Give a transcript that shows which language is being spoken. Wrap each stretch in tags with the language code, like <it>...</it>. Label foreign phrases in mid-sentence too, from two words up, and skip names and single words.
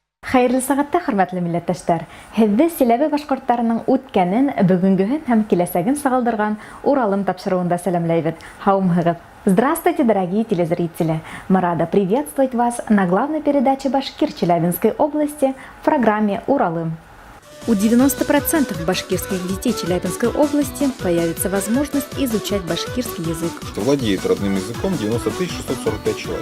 <ba>Хайырлы сәгатьтә, хөрмәтле милләттәшләр, һезне Силәбе башкортларының үткәнен, бүгенгеһен һәм киләсәген сагылдырган Уралым тапшыруында сәламләйбез. Һаумыгыз.</ba> <ru>Здравствуйте, дорогие телезрители! Мы рады приветствовать вас на главной передаче Башкир Челябинской области в программе «Уралым». У 90% башкирских детей Челябинской области появится возможность изучать башкирский язык. Владеет родным языком 90 645 человек.</ru>